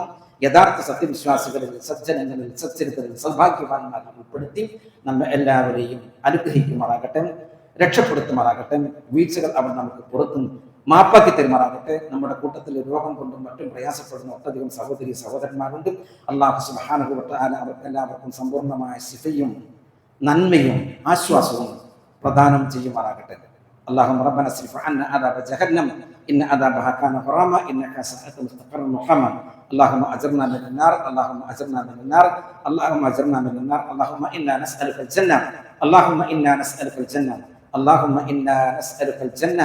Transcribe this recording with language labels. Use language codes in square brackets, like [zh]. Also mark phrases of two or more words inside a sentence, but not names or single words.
[ml] യഥാർത്ഥ സത്യവിശ്വാസികളിൽ, സജ്ജനങ്ങളിൽ, സച്ചരിതരിൽ, സൗഭാഗ്യവാന്മാരിൽ ഉൾപ്പെടുത്തി നമ്മെ എല്ലാവരെയും അനുഗ്രഹിക്കുമാറാകട്ടെ, രക്ഷപ്പെടുത്തുമാറാകട്ടെ. വീഴ്ചകൾ അവൻ നമുക്ക് പുറത്തും മാപ്പാക്കി തരുമാറാകട്ടെ. നമ്മുടെ കൂട്ടത്തിൽ രോഗം കൊണ്ടും മറ്റും പ്രയാസപ്പെടുന്ന ഒട്ടധികം സഹോദരി സഹോദരന്മാരുണ്ട്. അല്ലാഹു [ar] سبحانه وتعالى [ml] അവർക്കെല്ലാവർക്കും സമ്പൂർണ്ണമായ ശിഫയും നന്മയും ആശ്വാസവും പ്രദാനം ചെയ്യുമാറാകട്ടെ. [ar] اللهم ربنا اصرف عنا عذاب جهنم إن عذابها كان غراما إنها ساءت مستقرا مقاما. اللهم أجرنا من النار، اللهم أجرنا من النار، اللهم أجرنا من النار. اللهم إنا نسألك الجنة، اللهم إنا نسألك الجنة، اللهم إنا نسألك الجنة.